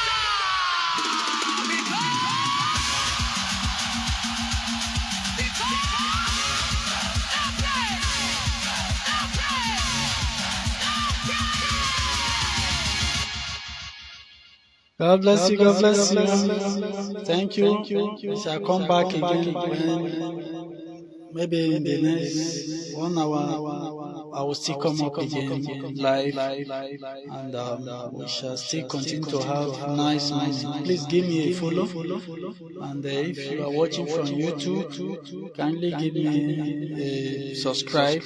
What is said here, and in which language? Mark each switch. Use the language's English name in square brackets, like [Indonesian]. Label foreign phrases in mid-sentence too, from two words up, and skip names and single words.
[English] Because no praise, no praise, no praise. God bless you. God bless you. Thank you. I shall come back again when maybe in the next 1 hour I will still come up again live, and we shall still continue to have nice morning. Please give me a follow, and if you are watching from YouTube, kindly give me a subscribe.